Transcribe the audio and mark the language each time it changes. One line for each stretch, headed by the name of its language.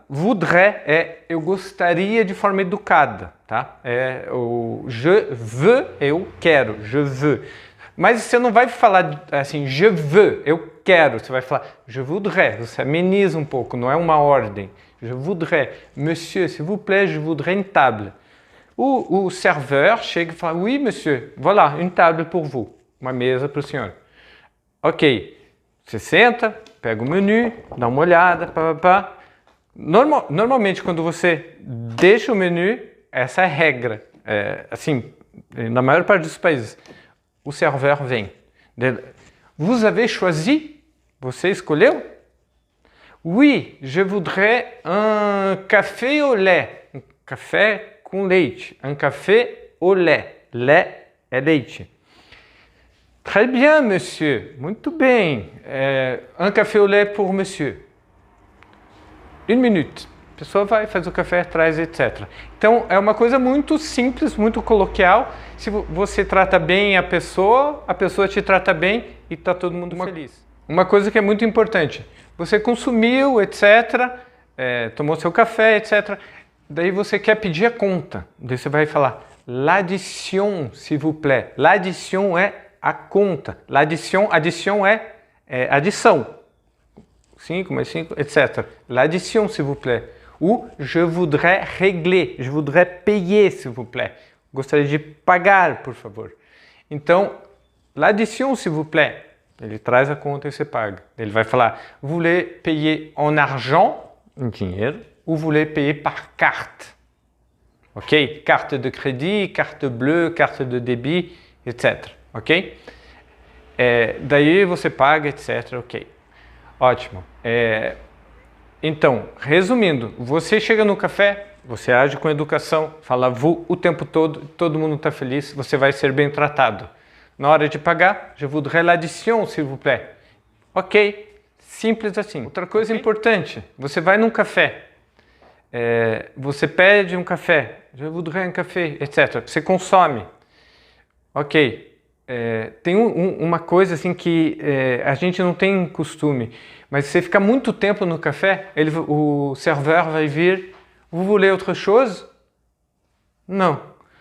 Portuguese: Voudrais eu gostaria de forma educada, tá?
French: O je veux
Portuguese: eu quero,
French: je veux.
Portuguese: Mas você não vai falar assim,
French: je veux,
Portuguese: eu quero. Você vai falar,
French: je voudrais.
Portuguese: Você ameniza um pouco, não é uma ordem.
French: Je voudrais. Monsieur, s'il vous plaît, je voudrais une table.
Portuguese: O serveur chega e fala,
French: oui, monsieur, voilà, une table pour vous.
Portuguese: Uma mesa para o senhor. Ok. Você senta, pega o menu, dá uma olhada, pá. Normalmente, quando você deixa o menu, essa é a regra. Assim, na maior parte dos países, o serveur vem.
French: Vous avez choisi?
Portuguese: Você escolheu?
French: Oui, je voudrais un café au lait.
Portuguese: Um café com leite.
French: Un café au lait.
Portuguese: Lait é leite.
French: Très bien, monsieur.
Portuguese: Muito bem.
French: Un café au lait pour monsieur. Une minute.
Portuguese: A pessoa vai, faz o café, traz, etc. Então, é uma coisa muito simples, muito coloquial. Se você trata bem a pessoa te trata bem e está todo mundo feliz. Uma coisa que é muito importante. Você consumiu, etc. Tomou seu café, etc. Daí você quer pedir a conta. Daí você vai falar,
French: L'addition, s'il vous plaît.
Portuguese: L'addition é a conta. L'addition, addition é adição. 5 mais 5, etc.
French: L'addition, s'il vous plaît. Ou je voudrais régler, je voudrais payer, s'il vous plaît.
Portuguese: Gostaria de pagar, por favor. Então,
French: l'addition, s'il vous plaît.
Portuguese: Ele traz a conta e você paga. Ele vai falar,
French: vous voulez payer en argent,
Portuguese: em dinheiro,
French: ou vous voulez payer par carte. Ok? Carte de crédit, carte bleue, carte de débit, etc.
Portuguese: Ok? Daí você paga, etc. Ok. Ótimo. Então, resumindo, você chega no café, você age com educação, fala vous o tempo todo mundo está feliz, você vai ser bem tratado. Na hora de pagar,
French: je voudrais l'addition, s'il vous plaît.
Portuguese: Ok, simples assim. Outra coisa importante, você vai num café, você pede um café,
French: je voudrais un café,
Portuguese: etc. Você consome. Ok, tem uma coisa assim que a gente não tem costume, mas se você ficar muito tempo no café, o serveur vai vir,
French: vous voulez autre chose?
Portuguese: Não.